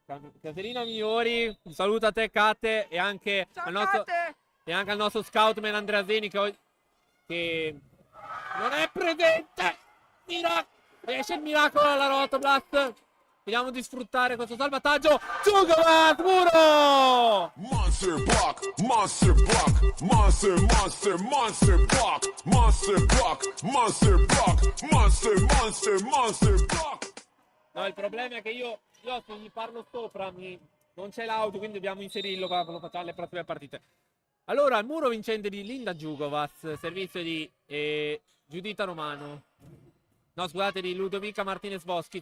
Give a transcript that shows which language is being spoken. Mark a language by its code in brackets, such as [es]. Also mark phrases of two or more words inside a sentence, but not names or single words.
[it] Caterina Migliori, un saluto a te, Kate, e anche al nostro scoutman Andrea Zeni, che non è presente. Riesce il miracolo alla Rotoblast. Vediamo di sfruttare questo salvataggio. Djugovac, muro! [en] Monster block, monster block, monster, monster, monster block, monster block, monster block, monster, monster, monster block. [it] No, il problema è che io se gli parlo sopra non c'è l'audio, quindi dobbiamo inserirlo quando lo facciamo alle prossime partite. Allora, il muro vincente di Linda Djugovac, servizio di Giuditta Romano. No, scusate, di Ludovica Martinez Boschi.